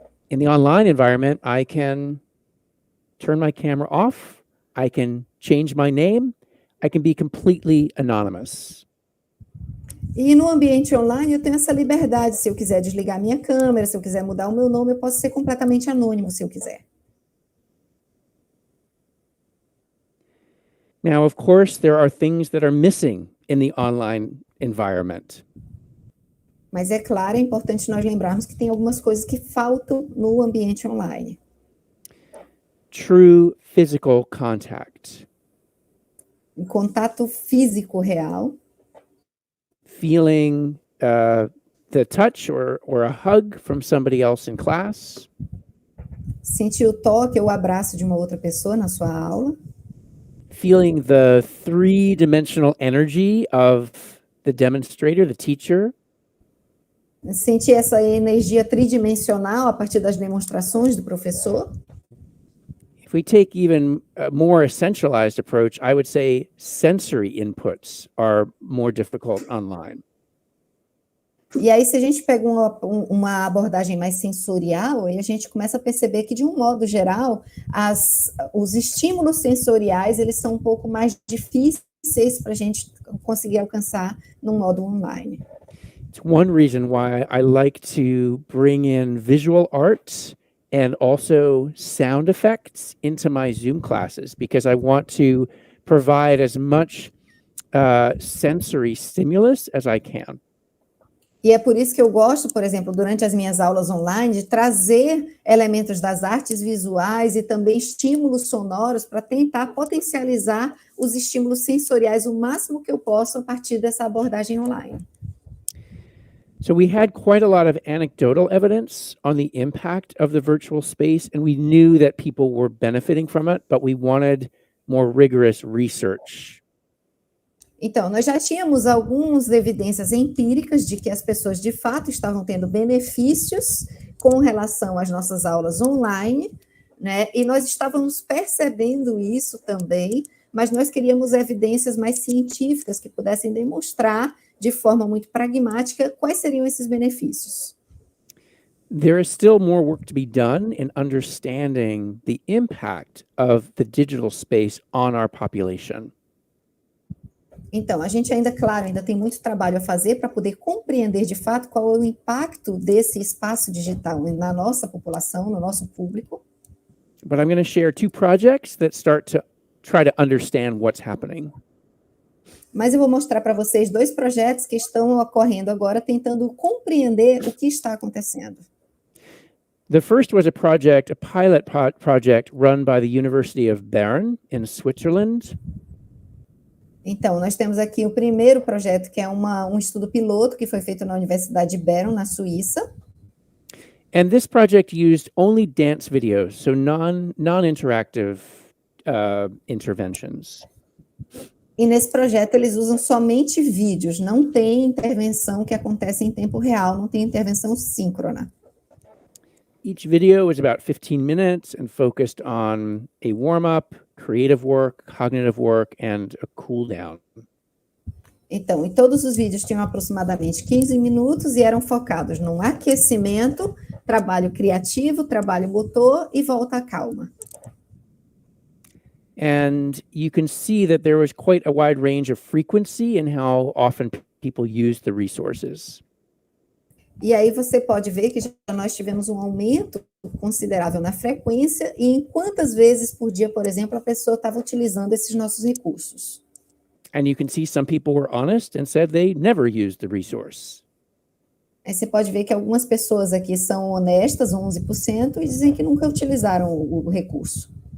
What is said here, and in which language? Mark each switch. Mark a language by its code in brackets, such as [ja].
[en] In the online environment, I can turn my camera off, I can change my name, I can be completely anonymous. [pt] E no ambiente online eu tenho essa liberdade, se eu quiser desligar minha câmera, se eu quiser mudar o meu nome, eu posso ser completamente anônimo se eu quiser. [en] Now, of course, there are things that are missing in the online environment. [pt] Mas é claro, é importante nós lembrarmos que tem algumas coisas que faltam no ambiente online. [en] True physical contact. [pt] Um contato físico real. [en] Feeling the touch or a hug from somebody else in class. [pt] Sentir o toque ou o abraço de uma outra pessoa na sua aula. [en] Feeling the three-dimensional energy of the demonstrator, the teacher. [pt] Sentir essa energia tridimensional a partir das demonstrações do professor. [en] If we take even a more essentialized approach, I would say sensory inputs are more difficult online. [pt] E aí, se a gente pega uma abordagem mais sensorial, aí a gente começa a perceber que, de um modo geral, os estímulos sensoriais, eles são um pouco mais difíceis para a gente conseguir alcançar no modo online. [en] It's one reason why I like to bring in visual arts and also sound effects into my Zoom classes, because I want to provide as much sensory stimulus as I can. [pt] E é por isso que eu gosto, por exemplo, durante as minhas aulas online, de trazer elementos das artes visuais e também estímulos sonoros para tentar potencializar os estímulos sensoriais o máximo que eu posso a partir dessa abordagem online. [en] So we had quite a lot of anecdotal evidence on the impact of the virtual space, and we knew that people were benefiting from it, but we wanted more rigorous research. [pt] Então, nós já tínhamos algumas evidências empíricas de que as pessoas, de fato, estavam tendo benefícios com relação às nossas aulas online, né? E nós estávamos percebendo isso também, mas nós queríamos evidências mais científicas que pudessem demonstrar de forma muito pragmática quais seriam esses benefícios. [en] There is still more work to be done in understanding the impact of the digital space on our population. [pt] Então, a gente ainda, claro, ainda tem muito trabalho a fazer para poder compreender de fato qual é o impacto desse espaço digital na nossa população, no nosso público. [en] But I'm going to share two projects that start to try to understand what's happening. [pt] Mas eu vou mostrar para vocês dois projetos que estão ocorrendo agora, tentando compreender o que está acontecendo. [en] The first was a pilot project run by the University of Bern in Switzerland. [pt] Então, nós temos aqui o primeiro projeto, que é um estudo piloto que foi feito na Universidade de Bern, na Suíça. [en] And this project used only dance videos, so non-interactive interventions. [pt] E nesse projeto eles usam somente vídeos, não tem intervenção que acontece em tempo real, não tem intervenção síncrona. [en] Each video was about 15 minutes and focused on a warm-up, creative work, cognitive work, and a cool down. [pt] Então, e todos os vídeos tinham aproximadamente 15 minutos e eram focados num aquecimento, trabalho criativo, trabalho motor e volta à calma. [en] And you can see that there was quite a wide range of frequency in how often people used the resources. [pt] E aí você pode ver que já nós tivemos um aumento considerável na frequência e em quantas vezes por dia, por exemplo, a pessoa estava utilizando esses nossos recursos. [en] And you can see some people were honest and said they never used the resource. [pt] Aí você pode ver que algumas pessoas aqui são honestas, 11%, e dizem que nunca utilizaram o recurso.